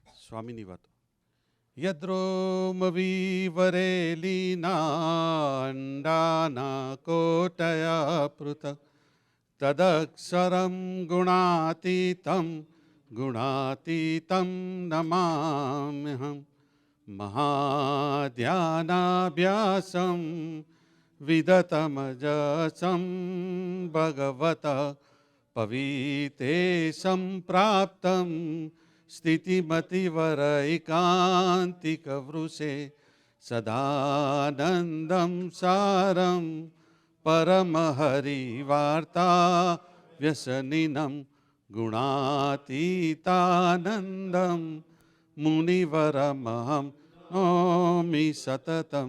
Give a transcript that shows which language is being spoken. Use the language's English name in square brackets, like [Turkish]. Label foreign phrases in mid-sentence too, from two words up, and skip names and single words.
[Sanskrit] Swami Ni Vato. यद्रोमविवरे कोटयः पृथक् तदक्षरं गुणातीतं नमाम्यहम् महाध्यानाभ्यासं विदधतमजस्रं भगवत पवित्रे प्राप्तम् સ્થિતિમતિવરૈકાંતિકવૃષે સદાનંદમ સારમ પરમહરિવાર્તા વ્યસનિનમ ગુણાતીતાનંદમ મુનિવરમહમ નોમિ સતતમ.